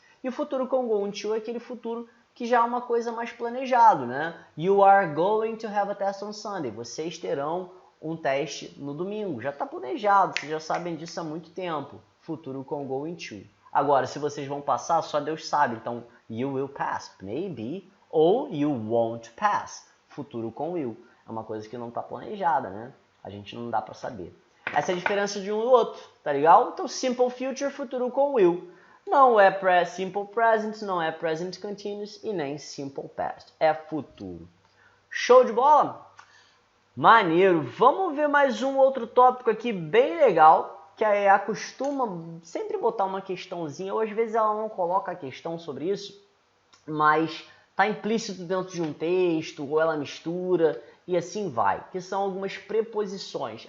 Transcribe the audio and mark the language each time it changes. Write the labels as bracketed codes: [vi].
[pt] E o futuro com going to é aquele futuro que já é uma coisa mais planejado, né? [en] You are going to have a test on Sunday. [pt] Vocês terão um teste no domingo. Já está planejado, vocês já sabem disso há muito tempo. Futuro com going to. Agora, se vocês vão passar, só Deus sabe. [en] Então, you will pass, maybe, ou you won't pass. [pt] Futuro com will. É uma coisa que não está planejada, né? A gente não dá para saber. Essa é a diferença de um do outro, tá legal? Então, simple future, futuro com will. Não é simple present, não é present continuous e nem simple past. É futuro. Show de bola? Maneiro. Vamos ver mais um outro tópico aqui bem legal, que acostuma sempre botar uma questãozinha, ou às vezes ela não coloca a questão sobre isso, mas está implícito dentro de um texto, ou ela mistura, e assim vai, que são algumas preposições.